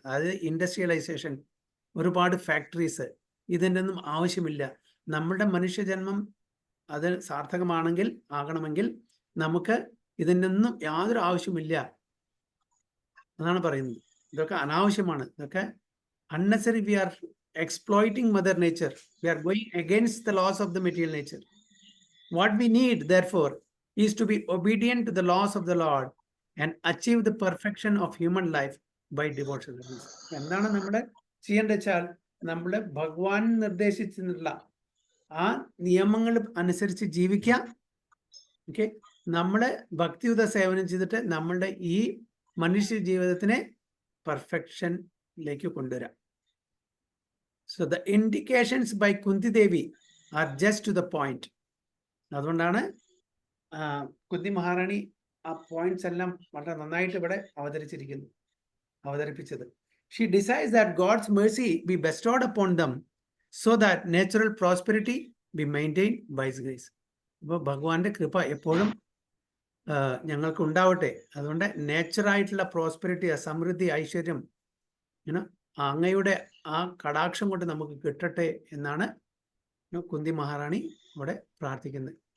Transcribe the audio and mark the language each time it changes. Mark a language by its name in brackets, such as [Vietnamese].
[Malayalam] അതായത് ഇൻഡസ്ട്രിയലൈസേഷൻ, ഒരുപാട് ഫാക്ടറീസ്, ഇതിൻ്റെ ഒന്നും ആവശ്യമില്ല. നമ്മുടെ മനുഷ്യജന്മം അത് സാർത്ഥകമാണെങ്കിൽ ആകണമെങ്കിൽ നമുക്ക് ഇതിൻ്റെ ഒന്നും യാതൊരു ആവശ്യമില്ല എന്നാണ് പറയുന്നത്. ഇതൊക്കെ അനാവശ്യമാണ്. ഇതൊക്കെ unnecessary. [English] We are exploiting mother nature. We are going against the laws of the material nature. What we need therefore is to be obedient to the laws of the Lord and achieve the perfection of human life by devotion. [Malayalam] എന്താണ് നമ്മൾ ചെയ്യേണ്ടത് വെച്ചാൽ, നമ്മൾ ഭഗവാൻ നിർദ്ദേശിച്ചിട്ടുള്ള ആ നിയമങ്ങൾ അനുസരിച്ച് ജീവിക്കുക. ഓക്കെ, നമ്മൾ ഭക്തിയുത സേവനം ചെയ്തിട്ട് നമ്മളുടെ ഈ മനുഷ്യ ജീവിതത്തിനെ പെർഫെക്ഷനിലേക്ക് കൊണ്ടുവരാം. [English] So the indications by Kunti Devi are just to the point. [Malayalam] അതുകൊണ്ടാണ് കുന്തി മഹാറാണി ആ പോയിന്റ്സ് എല്ലാം വളരെ നന്നായിട്ട് ഇവിടെ അവതരിപ്പിച്ചത്. [English] She desires that God's mercy be bestowed upon them so that natural prosperity be maintained by His grace. [Malayalam] അപ്പോൾ ഭഗവാന്റെ കൃപ എപ്പോഴും ഞങ്ങൾക്ക് ഉണ്ടാവട്ടെ. അതുകൊണ്ട് നേച്ചറായിട്ടുള്ള പ്രോസ്പെരിറ്റി, സമൃദ്ധി, ഐശ്വര്യം അങ്ങയുടെ ആ കടാക്ഷം കൊണ്ട് നമുക്ക് കിട്ടട്ടെ എന്നാണ് കുന്തി മഹാറാണി ഇവിടെ പ്രാർത്ഥിക്കുന്നത്.